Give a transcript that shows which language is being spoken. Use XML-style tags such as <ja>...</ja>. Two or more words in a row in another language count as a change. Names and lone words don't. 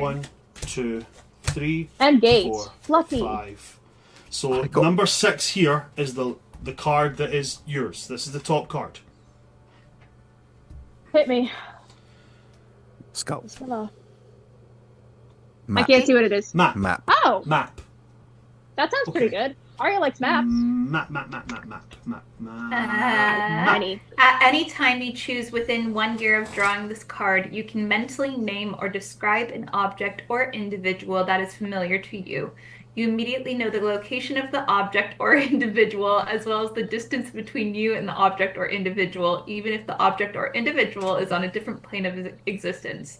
<en>1, 2, 3, And Gate. 4, Lucky. 5. So I got- number 6 here is the card that is yours. This is the top card. Hit me. Skull. Bismillah. I Map. can't see what it is. Map. Map. Oh, Map. that sounds pretty Okay. good. Arya likes maps. Map. Many. At any time you choose within 1 year of drawing this card, you can mentally name or describe an object or individual that is familiar to you. You immediately know the location of the object or individual, as well as the distance between you and the object or individual, even if the object or individual is on a different plane of existence.</en>